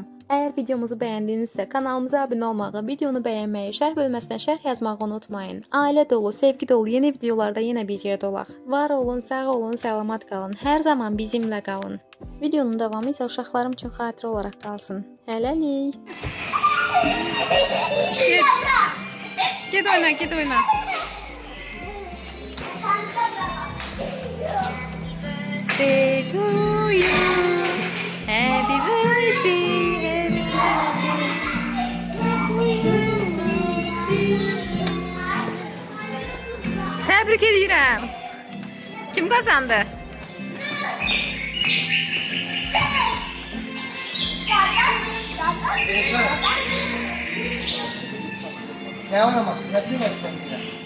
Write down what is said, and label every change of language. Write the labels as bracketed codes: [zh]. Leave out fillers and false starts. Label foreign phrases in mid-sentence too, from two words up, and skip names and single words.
[az] Əgər videomuzu bəyəndinizsə, kanalımıza abunə olmağı, videonu bəyənməyi, şərh bölməsinə şərh yazmağı unutmayın. Ailə dolu, sevgi dolu yeni videolarda yenə bir yerdə olaq. Var olun, sağ olun, salamat qalın. Hər zaman bizimlə qalın. Videonun davamı isə uşaqlarım üçün xatirə olaraq qalsın. Hələlik. [tr] Git oyna, git oyna. [en] Stay to you. Happy birthday, happy birthday to you. [az] Təbrik edirəm. Kim qazandı? [tr] Ne oynamasın? Yapayım sen bir